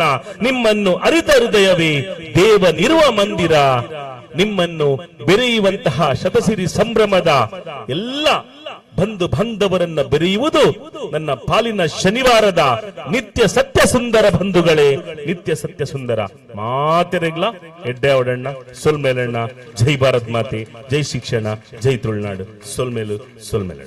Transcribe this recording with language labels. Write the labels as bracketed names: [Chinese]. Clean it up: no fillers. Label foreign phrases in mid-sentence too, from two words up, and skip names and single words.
[Kannada] ನಿಮ್ಮನ್ನು ಅರಿತ ಹೃದಯವೇ ದೇವನಿರುವ ಮಂದಿರ. ನಿಮ್ಮನ್ನು ಬೆರೆಯುವಂತಹ ಶತಸಿರಿ ಸಂಭ್ರಮದ ಎಲ್ಲ ಬಂಧು ಬಾಂಧವರನ್ನ ಬೆರೆಯುವುದು ನನ್ನ ಪಾಲಿನ ಶನಿವಾರದ ನಿತ್ಯ ಸತ್ಯ ಸತ್ಯ ಸುಂದರ ಬಂಧುಗಳೇ, [Tulu] ನಿತ್ಯ ಸತ್ಯ ಸುಂದರ ಮಾತಿರಗ್ಲ ಎಡ್ಡೆ ಅವಡಣ್ಣ ಸೊಲ್ಮೇಲಣ್ಣ. [Kannada] ಜೈ ಭಾರತ್ ಮಾತೆ, ಜೈ ಶಿಕ್ಷಣ, ಜೈ ತುಳುನಾಡು. [Tulu] ಸೊಲ್ಮೇಲಣ್ಣ.